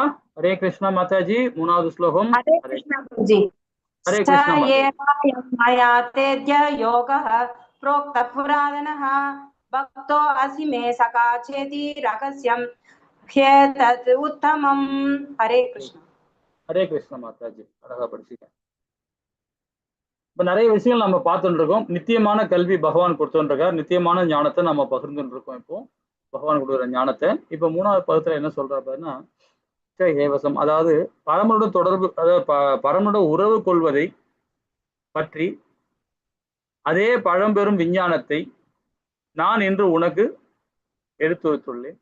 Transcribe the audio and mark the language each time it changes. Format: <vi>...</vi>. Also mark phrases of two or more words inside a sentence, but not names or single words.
<ta>ஹரே கிருஷ்ணா மாதாஜி. 3வது ஸ்லோகம். ஹரே கிருஷ்ணா பிரபுஜி. ஹரே கிருஷ்ணா</ta> <sa>யோகः प्रोक्त पुरातनः भक्तो असि मे सखा चेति रहस्यं ह्येतत् उत्तमम्.</sa> <ta>ஹரே கிருஷ்ணா. ஹரே கிருஷ்ணா மாதாஜி. அழகா படிச்சீங்க. இப்ப நிறைய விஷயங்கள் நம்ம பார்த்துட்டு இருக்கோம். நித்தியமான கல்வி பகவான் கொடுத்துட்டு இருக்கார். நித்தியமான ஞானத்தை நம்ம பகிர்ந்துட்டு இருக்கோம். இப்போ பகவான் கொடுக்குற ஞானத்தை இப்ப 3வது பதத்துல என்ன சொல்றாருன்னா, ஏவசம், அதாவது பரமனோட தொடர்பு, அதாவது பரமனோட உறவு கொள்வதை பற்றி அதே பழம்பெரும் விஞ்ஞானத்தை நான் இன்று உனக்கு எடுத்துரைத்துள்ளேன்.</ta>